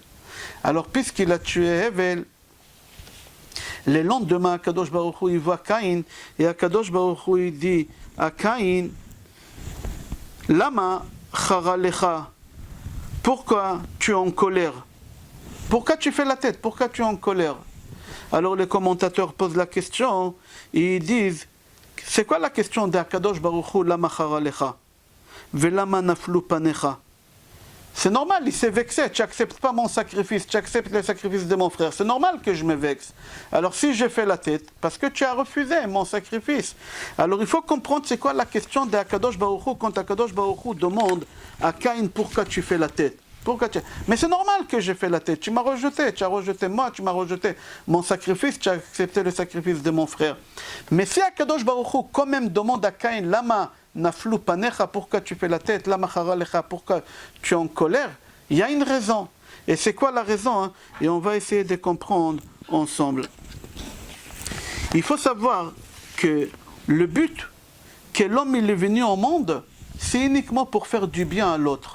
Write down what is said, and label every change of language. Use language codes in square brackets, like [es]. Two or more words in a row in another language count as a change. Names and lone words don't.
[fr] Alors, puisqu'il a tué Hevel, le lendemain, [he] הקדוש ברוך הוא, [fr] il voit Caïn, et [he] הקדוש ברוך הוא, [fr] il dit à Caïn, [he] למה חרה לך, [fr] pourquoi tu es en colère? Pourquoi tu fais la tête? Pourquoi tu es en colère? Alors les commentateurs posent la question, et ils disent, c'est quoi la question d' [he] הקדוש ברוך הוא, למה חרה לך? ולמה נפלו פניך? [fr] C'est normal, il s'est vexé, tu n'acceptes pas mon sacrifice, tu acceptes le sacrifice de mon frère, c'est normal que je me vexe. Alors si j'ai fait la tête, parce que tu as refusé mon sacrifice. Alors il faut comprendre c'est quoi la question d' [he] הקדוש ברוך הוא, [fr] quand [he] הקדוש ברוך הוא [fr] demande à Caïn pourquoi tu fais la tête. Mais c'est normal que j'ai fait la tête. Tu as rejeté moi, tu m'as rejeté mon sacrifice, tu as accepté le sacrifice de mon frère. Mais si [he] הקדוש ברוך הוא [fr] quand même demande à Caïn, [he] למה נפלו פניך, [fr] pourquoi tu fais la tête, [he] למה חרה לך, [fr] pourquoi tu es en colère, il y a une raison. Et c'est quoi la raison hein? Et on va essayer de comprendre ensemble. Il faut savoir que le but que l'homme il est venu au monde, c'est uniquement pour faire du bien à l'autre.